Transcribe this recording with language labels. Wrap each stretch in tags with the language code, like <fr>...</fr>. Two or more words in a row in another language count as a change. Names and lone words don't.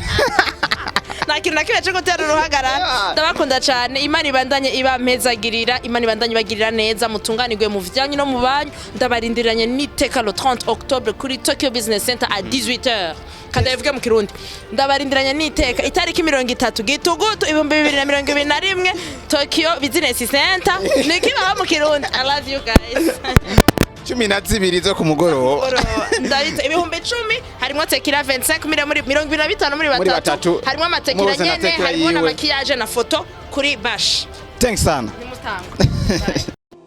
<rn>nakintu nakibe cyo gutera uruhagarara ndabakunda cyane Imana ibandanye ibampezagirira Imana ibandanye bagirira neza mutunganirwe mu vyanyu no mu banyu ndabarindiranye niteka</rn> <fr>le 30 octobre</fr> <rn>kuri Tokyo Business Center</rn> <fr>à 18h</fr> <rn>kandi bivuge mu Kirundi ndabarindiranye niteka itariki 30 gitugutu 2021 Tokyo Business Center nikiba mu Kirundi</rn> <en>I love you guys</en> <rn>12 zo ku mugoroba ndabita ibihumbi 10 harimo tekira 25 muri 25 muri batatu harimo amatekira nyene harimo na makiyaje na foto kuri bash thanks sana nimutanga</rn>